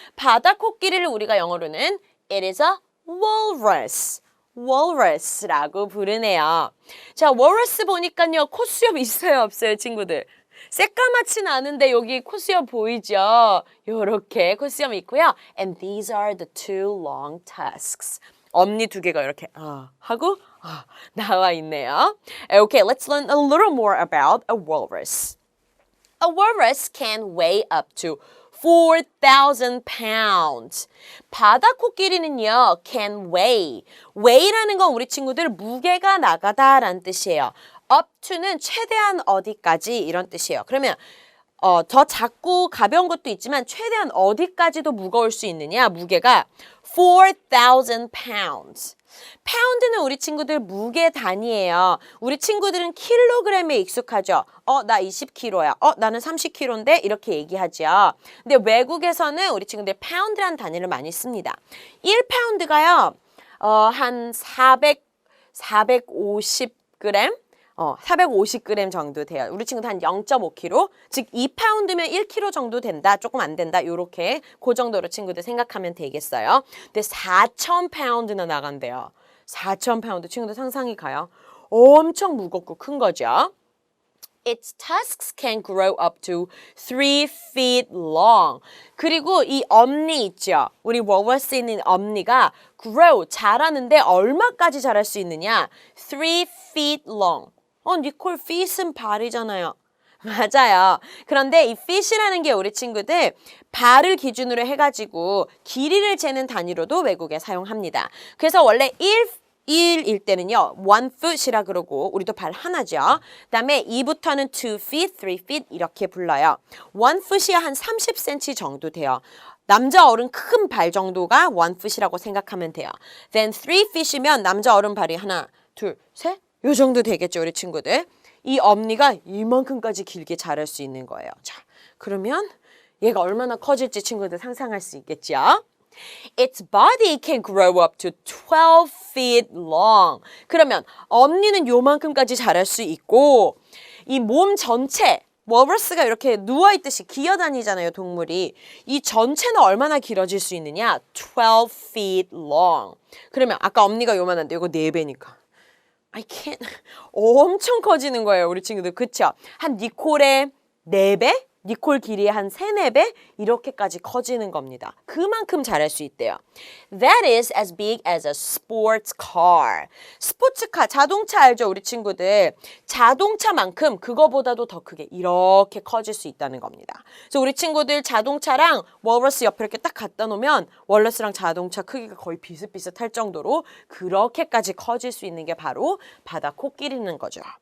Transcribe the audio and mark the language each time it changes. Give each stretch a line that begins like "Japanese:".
Korean: 바다 코끼리를 우리가 영어로는
English: It is a walrus.
Korean: walrus라고 부르네요. 자, walrus 보니까요, 콧수염 있어요, 없어요, 친구들? 새까맣진 않은데 여기 콧수염 보이죠? 요렇게 콧수염이 있고요.
English: And these are the two long tusks.
Korean: 엄니 두 개가 이렇게 하고 나와 있네요.
English: Okay, let's learn a little more about a walrus. A walrus can weigh up to 4,000 pounds.
Korean: 바다 코끼리는요,
English: can weigh.
Korean: weigh라는 건 우리 친구들 무게가 나가다라는 뜻이에요. up to는 최대한 어디까지 이런 뜻이에요. 그러면 더 작고 가벼운 것도 있지만 최대한 어디까지도 무거울 수 있느냐? 무게가 4,000 pounds. 파운드는 우리 친구들 무게 단위예요. 우리 친구들은 킬로그램에 익숙하죠. 나 20kg야. 나는 30kg인데 이렇게 얘기하죠. 근데 외국에서는 우리 친구들 파운드라는 단위를 많이 씁니다. 1파운드가요. 한 450g? 450g 정도 돼요. 우리 친구들 한 0.5kg, 즉 2파운드면 1kg 정도 된다, 조금 안 된다, 요렇게 그 정도로 친구들 생각하면 되겠어요. 근데 4,000파운드나 나간대요. 4,000파운드 친구들 상상이 가요? 엄청 무겁고 큰 거죠.
English: Its tusks can grow up to 3 feet long.
Korean: 그리고 이 엄니 있죠? 우리 walrus에 있는 엄니가 grow, 자라는데 얼마까지 자랄 수 있느냐?
English: 3 feet long.
Korean: 니콜, feet은 발이잖아요. 맞아요. 그런데 이 feet이라는 게 우리 친구들 발을 기준으로 해가지고 길이를 재는 단위로도 외국에 사용합니다. 그래서 원래 1일 때는요, 1 foot이라 그러고 우리도 발 하나죠. 그다음에 2부터는 2 feet, 3 feet 이렇게 불러요. 1 foot이 한 30cm 정도 돼요. 남자 어른 큰 발 정도가 1 foot이라고 생각하면 돼요. Then 3 feet이면 남자 어른 발이 하나, 둘, 셋? 요 정도 되겠죠, 우리 친구들. 이 엄니가 이만큼까지 길게 자랄 수 있는 거예요. 자, 그러면 얘가 얼마나 커질지 친구들 상상할 수 있겠죠?
English: Its body can grow up to 12 feet long.
Korean: 그러면 엄니는 요만큼까지 자랄 수 있고 이 몸 전체, walrus가 이렇게 누워있듯이 기어다니잖아요, 동물이. 이 전체는 얼마나 길어질 수 있느냐? 12 feet long. 그러면 아까 엄니가 요만한데 이거 4배니까.
English: I can't.
Korean: 엄청 커지는 거예요, 우리 친구들. 그쵸? 한 니콜의 4배? 니콜 길이의 한 3, 4배? 이렇게까지 커지는 겁니다. 그만큼 자랄 수 있대요.
English: That is as big as a sports car.
Korean: 스포츠카, 자동차 알죠, 우리 친구들? 자동차만큼 그거보다도 더 크게 이렇게 커질 수 있다는 겁니다. 그래서 우리 친구들 자동차랑 walrus 옆에 이렇게 딱 갖다 놓으면 walrus랑 자동차 크기가 거의 비슷비슷할 정도로 그렇게까지 커질 수 있는 게 바로 바다 코끼리는 거죠.